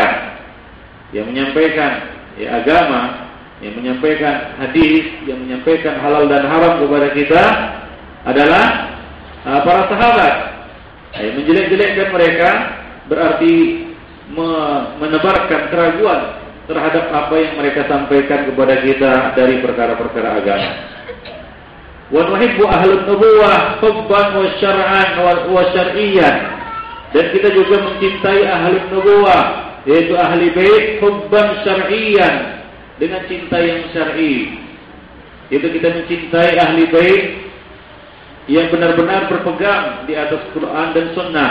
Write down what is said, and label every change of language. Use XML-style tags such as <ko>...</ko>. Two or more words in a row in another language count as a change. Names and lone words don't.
<id>Yang menyampaikan agama, yang menyampaikan hadis, yang menyampaikan halal dan haram kepada kita adalah para sahabat. Menjelek-jelekkan mereka berarti menebarkan keraguan terhadap apa yang mereka sampaikan kepada kita dari perkara-perkara agama.</id> <ar>ونحب أهل النبوة حبا وشرعا وشرعيا.</ar> <id>Dan kita juga mencintai</id> <ar>أهل النبوة,</ar> <id>yaitu ahli bait,</id> <ar>حبا شرعيا,</ar> <id>dengan cinta yang syar'i. Itu kita mencintai ahli bait yang benar-benar berpegang di atas Quran dan Sunnah.</id>